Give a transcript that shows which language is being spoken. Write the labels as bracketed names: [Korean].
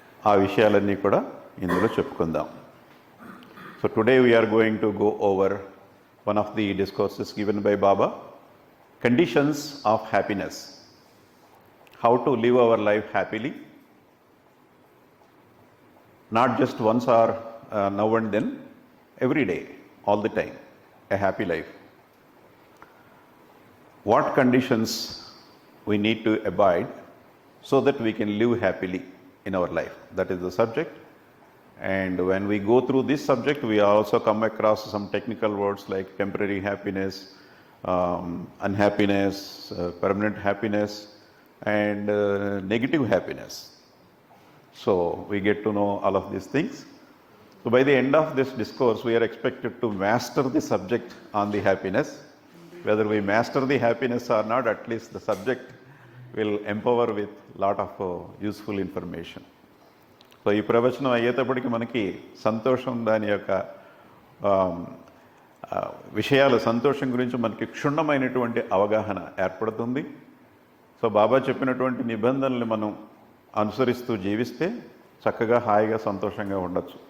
[Telugu] ఆ విషయాలన్నీ కూడా ఇందులో చెప్పుకుందాం. [English] So today we're going to go over one of the discourses given by Baba, conditions of happiness, how to live our life happily, not just once or now and then, every day, all the time, a happy life. What conditions we need to abide so that we can live happily in our life, that is the subject. And when we go through this subject, we also come across some technical words like temporary happiness, unhappiness, permanent happiness, and negative happiness. So we get to know all of these things. So by the end of this discourse, we are expected to master the subject on the happiness. Whether we master the happiness or not, at least the subject will empower with lot of useful information. [Telugu] So ఈ ప్రవచనం అయ్యేటప్పటికి మనకి సంతోషం, దాని యొక్క విషయాలు, సంతోషం గురించి మనకి క్షుణ్ణమైనటువంటి అవగాహన ఏర్పడుతుంది. సో బాబా చెప్పినటువంటి నిబంధనలు మనం అనుసరిస్తూ జీవిస్తే చక్కగా హాయిగా సంతోషంగా ఉండొచ్చు.